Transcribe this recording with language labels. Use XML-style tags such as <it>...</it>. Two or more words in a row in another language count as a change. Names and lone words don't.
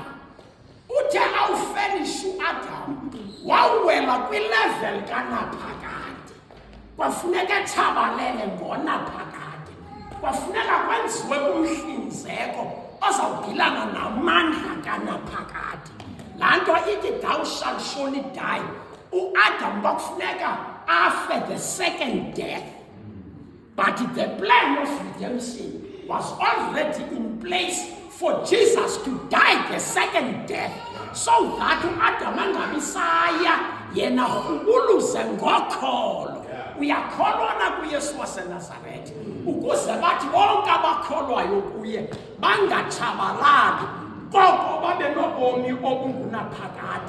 <xh>Uthe awufelisha uAdam wawela kwilevel kanaphakade, kwafuneka etshabalele ngonaphakade, kwafuneka kwenziwe umhlinzeko ozawugilana namandla kanaphakade. Laa nto ithi</xh> <en>thou shalt surely die.</en> <xh>uAdam kwakufuneka afe</xh> <en>the second death, but the plan of redemption was already in place for Jesus to die the second death, so that</en> <xh>uAdam angabisaya yena ubuluze ngokholo. Uyakholwa na kuYesu waseNazaretha ukuze bathi bonke abakholwayo kuye bangatshabalali, koko babe nobomi obungunaphakade.</xh>